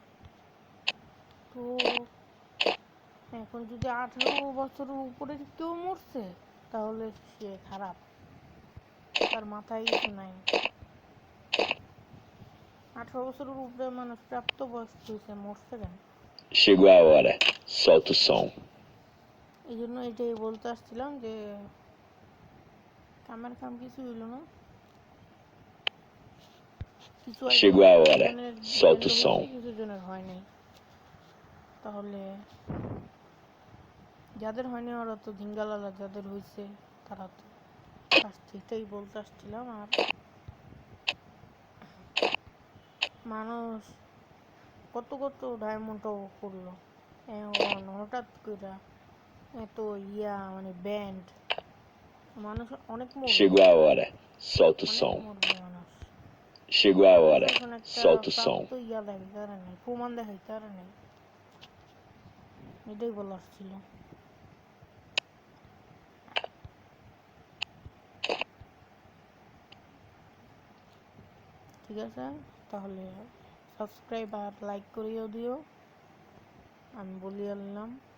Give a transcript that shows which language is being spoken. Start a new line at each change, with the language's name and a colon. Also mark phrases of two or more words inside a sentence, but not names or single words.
Bangla: তো এখন যদি 18 বছরের উপরে কেউ মরছে, তাহলে সে খারাপ, তার মাথায় কিছু নাই। 18 বছরের উপরে মানুষ প্রাপ্তবয়স্ক হয়েছে, মরছে কেন?
Portuguese: Chegou a hora, solta o som.
Bangla: এই জন্য এটাই বলতে আসছিলাম যে কামের কাম কিছু হইল না, কিছু
Portuguese: Chegou a hora, solta o som.
Bangla: কিছু জনের হয় নাই। তাহলে যাদের হয়নি ওরা তো ঝিঙ্গালালা, যাদের হয়েছে তারা তো আসছে। এটাই বলতে আসছিলাম। আর মানুষ কত কত ডায়মন্ডও করলো, এখন হঠাৎ করে এত মানে ব্যান্ড, মানুষ অনেক মরবে।
Portuguese: Chegou a hora, solta o som.
Bangla: মানুষ
Portuguese: Chegou a hora, solta o som.
Bangla: দেখাইতে আর নেই, প্রমাণ দেখাইতে আর নেই। এটাই বলার ছিল। ঠিক আছে, তাহলে সাবস্ক্রাইব আর লাইক করিও দিও, আমি বলি আনলাম।